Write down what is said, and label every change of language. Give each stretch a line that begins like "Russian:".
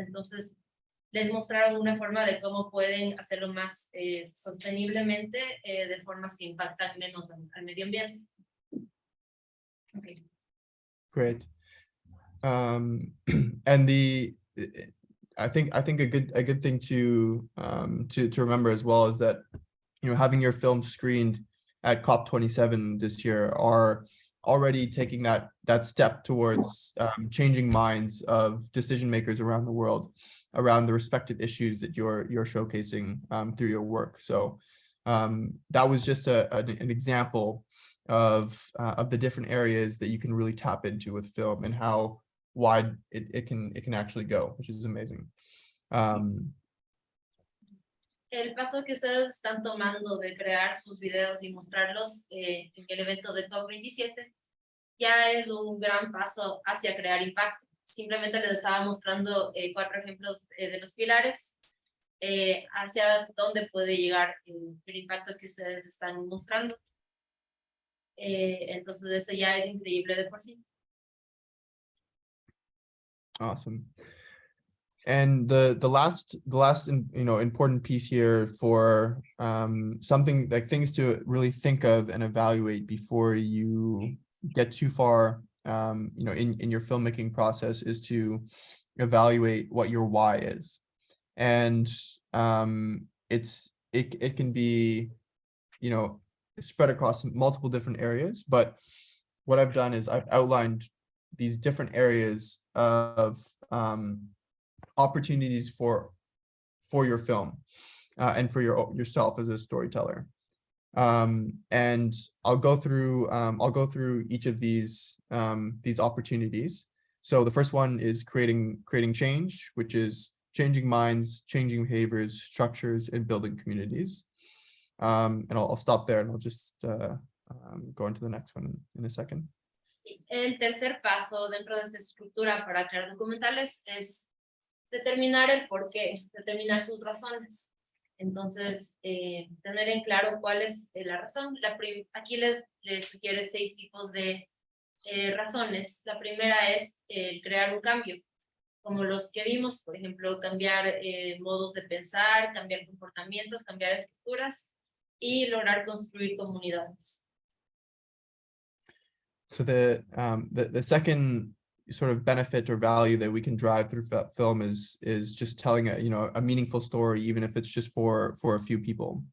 Spanish: Entonces les mostraron una forma de cómo pueden hacerlo más sosteniblemente, de formas que impactan menos al medio ambiente.
English: Okay. Great. And I think a good thing to remember as well is that, having your film screened at COP27 this year are already taking that step towards changing minds of decision makers around the world around the respective issues that you're showcasing through your work. So that was just an example of the different areas that you can really tap into with film and how wide it can actually go, which is amazing.
Spanish: El paso que ustedes están tomando de crear sus videos y mostrarlos en el evento de COP27 ya es un gran paso hacia crear impacto. Simplemente les estaba mostrando 4 ejemplos de los pilares hacia dónde puede llegar el impacto que ustedes están mostrando. Entonces eso ya es increíble de por sí.
English: Awesome. And the last important piece here for something like things to really think of and evaluate before you get too far in your filmmaking process is to evaluate what your why is. And it can be spread across multiple different areas, but what I've done is I've outlined these different areas of opportunities for your film and for yourself as a storyteller. And I'll go through each of these opportunities. So the first one is creating change, which is changing minds, changing behaviors, structures, and building communities. And I'll stop there and I'll just go into the next one in a second.
Spanish: El tercer paso dentro de esta estructura para crear documentales es determinar el porqué, determinar sus razones. Entonces, tener en claro cuál es la razón. Aquí les sugiere 6 tipos de razones. La primera es crear un cambio. como los que vimos, por ejemplo, cambiar modos de pensar, cambiar comportamientos, cambiar estructuras y lograr construir comunidades.
English: So the second sort of benefit or value that we can drive through film is just telling a meaningful story, even if it's just for a few people.